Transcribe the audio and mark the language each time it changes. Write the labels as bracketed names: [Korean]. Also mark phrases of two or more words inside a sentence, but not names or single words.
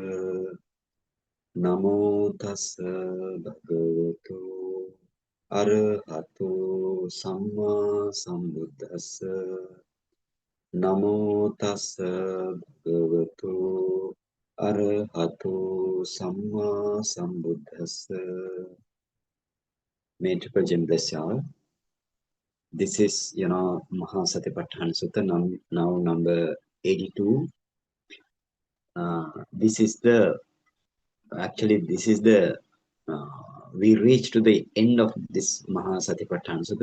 [Pali] Namo tassa bhagavato arahato samma sambuddhassa. Namo tassa bhagavato arahato samma sambuddhassa. [English] May Triple Gem bless you all. This is, Mahasatipatthana Sutta, now number 82. This is the we reach to the end of this Mahasatipatthana Sutta.